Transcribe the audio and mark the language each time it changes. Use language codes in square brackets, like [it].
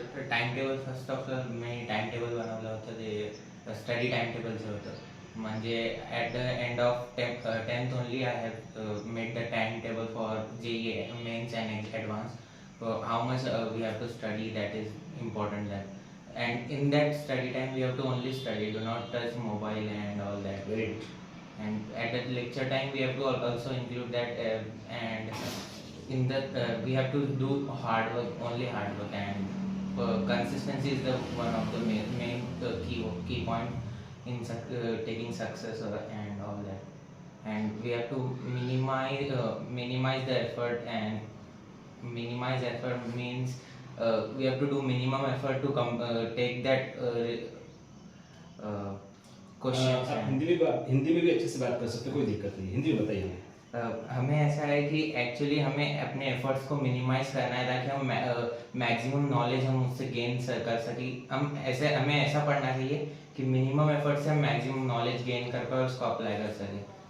[en] time table first of all [mr] मी time table बनवलं होतं. ते स्टडी टाइम टेबलचं होतं. [en] म्हणजे at the end of 10th only I have made the time table for JEE mains and advance. How much we have to study, that is important that. And in that study time we have to only study, do not touch mobile and all that. Great. And at that lecture time we have to also include that and in that we have to do hard work, only hard work, and consistency is the one of the main key point in taking success and all that. And we have to minimize the effort, and minimize effort means we have to do minimum effort to take that question. [hi] आप हिंदी में भी अच्छे से बात कर सकते हो, कोई दिक्कत नहीं. हिंदी में बताइए हमें. हमें ऐसा है कि एक्चुअली हमें अपने एफर्ट्स को मिनिमाइज करना है ताकि हम मैक्सिमम नॉलेज हम उससे गेन कर सकें. हमें ऐसा पढ़ना चाहिए कि मिनिमम एफर्ट से हम मैक्सिमम नॉलेज गेन कर पाए, उसको अप्लाई कर सकें.